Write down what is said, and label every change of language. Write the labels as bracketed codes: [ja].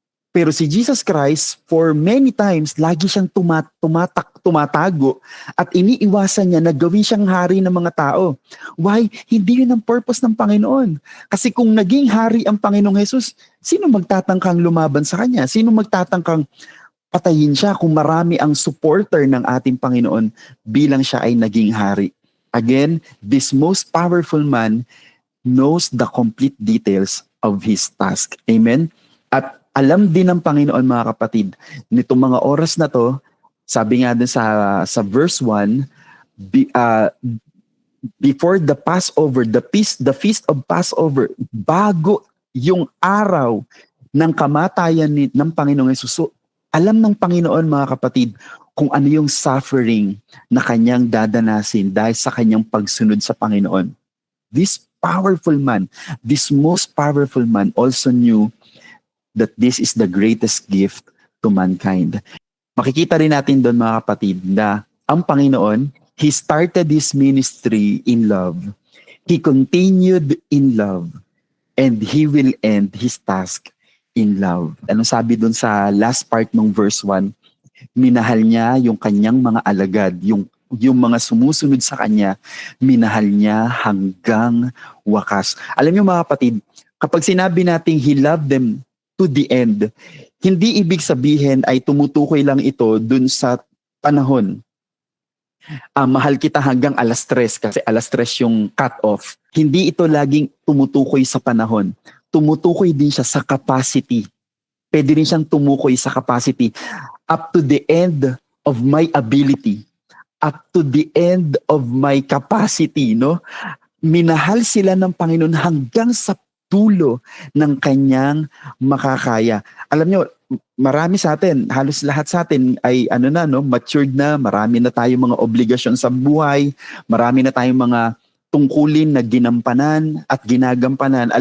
[tl] Pero si Jesus Christ, for many times, lagi siyang tumatago at iniiwasan niya na gawin siyang hari ng mga tao. [en] Why? [tl] Hindi yun ang purpose ng Panginoon. Kasi kung naging hari ang Panginoong Jesus, sino magtatangkang lumaban sa Kanya? Sino magtatangkang patayin siya kung marami ang supporter ng ating Panginoon bilang siya ay naging hari? [en] Again, this most powerful man knows the complete details of his task. Amen? [tl] At alam din ng Panginoon, mga kapatid, nitong mga oras na to, sabi nga din sa verse 1, [en] before the Passover, the feast of Passover, [tl] bago yung araw ng kamatayan ng Panginoong Hesus, so, alam ng Panginoon, mga kapatid, kung ano yung suffering na kanyang dadanasin dahil sa kanyang pagsunod sa Panginoon. [en] This powerful man, this most powerful man also knew that this is the greatest gift to mankind. [tl] Makikita rin natin doon, mga kapatid, na ang Panginoon, [en] He started His ministry in love. He continued in love. And He will end His task in love. [tl] Anong sabi doon sa last part ng verse 1? Minahal niya yung kanyang mga alagad, yung mga sumusunod sa kanya, minahal niya hanggang wakas. Alam niyo, mga kapatid, kapag sinabi nating [en] He loved them to the end, [tl] hindi ibig sabihin ay tumutukoy lang ito dun sa panahon. Mahal kita hanggang 3:00 kasi 3:00 yung cut-off. Hindi ito laging tumutukoy sa panahon. Tumutukoy din siya sa capacity. Pwede rin siyang tumukoy sa capacity. [en] Up to the end of my ability. Up to the end of my capacity, no? [tl] Minahal sila ng Panginoon hanggang sa tulo ng kanyang makakaya. Alam nyo, marami sa atin, halos lahat sa atin ay matured na, marami na tayong mga obligasyon sa buhay, marami na tayong mga tungkulin na ginampanan at ginagampanan.